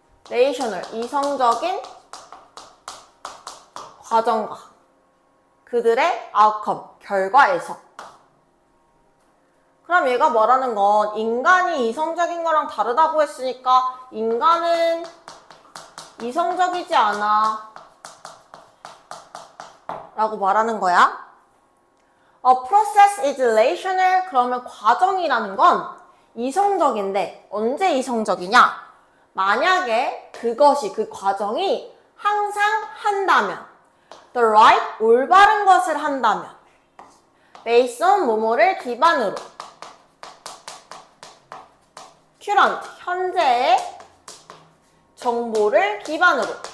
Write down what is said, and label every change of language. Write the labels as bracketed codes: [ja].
[ko] 레이셔널, 이성적인 과정과 그들의 아웃컴, 결과에서. 그럼 얘가 말하는 건 인간이 이성적인 거랑 다르다고 했으니까 인간은 이성적이지 않아 라고 말하는 거야. [en] A process is relational. [ko] 그러면 과정이라는 건 이성적인데 언제 이성적이냐? 만약에 그것이, 그 과정이 항상 한다면, the right, 올바른 것을 한다면, based on 뭐뭐를 기반으로, current, 현재의 정보를 기반으로.